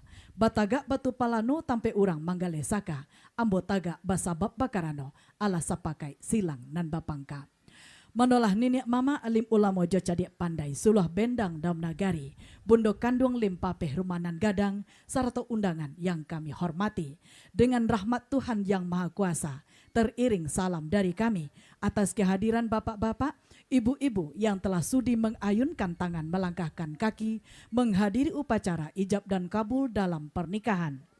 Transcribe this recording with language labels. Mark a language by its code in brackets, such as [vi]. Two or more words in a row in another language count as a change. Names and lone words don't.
[min] Batagak batu palano tampe urang manggale saka. Ambo tagak basabab bakarano ala sapakai silang nan bapangka. Manolah nenek mama alim ulama jo cadik pandai suluh bendang dalam nagari. Bundo kandung limpapeh rumanan gadang sarta undangan yang kami hormati. [id] Dengan rahmat Tuhan yang Maha Kuasa, teriring salam dari kami atas kehadiran bapak-bapak, ibu-ibu yang telah sudi mengayunkan tangan melangkahkan kaki menghadiri upacara ijab dan kabul dalam pernikahan.